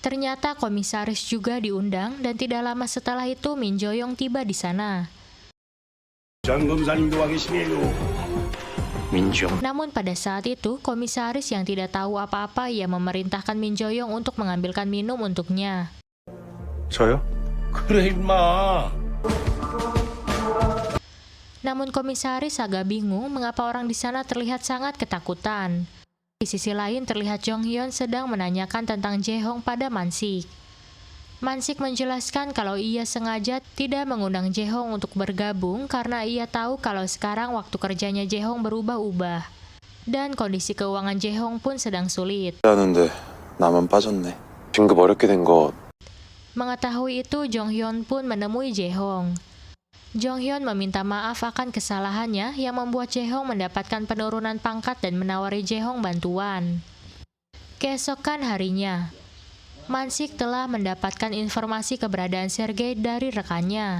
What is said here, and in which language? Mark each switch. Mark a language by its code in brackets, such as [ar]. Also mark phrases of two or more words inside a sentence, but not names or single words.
[id] Ternyata komisaris juga diundang dan tidak lama setelah itu Min Jo-young tiba di sana. Namun pada saat itu, komisaris yang tidak tahu apa-apa ia memerintahkan Min Jo-young untuk mengambilkan minum untuknya. [ko] 저요? 그래 임마. [id] Namun komisaris agak bingung mengapa orang di sana terlihat sangat ketakutan. Di sisi lain terlihat Jong Hyun sedang menanyakan tentang Jae-hong pada Mansik. Mansik menjelaskan kalau ia sengaja tidak mengundang Jae-hong untuk bergabung karena ia tahu kalau sekarang waktu kerjanya Jae-hong berubah-ubah. Dan kondisi keuangan Jae-hong pun sedang sulit. [ko] 하는데 나만 빠졌네. 긴급 어렵게 된 거. [id] Mengetahui itu, Jong Hyun pun menemui Jae-hong. Jong Hyun meminta maaf akan kesalahannya yang membuat Jae-hong mendapatkan penurunan pangkat dan menawari Jae-hong bantuan. Keesokan harinya, Mansik telah mendapatkan informasi keberadaan Sergei dari rekannya.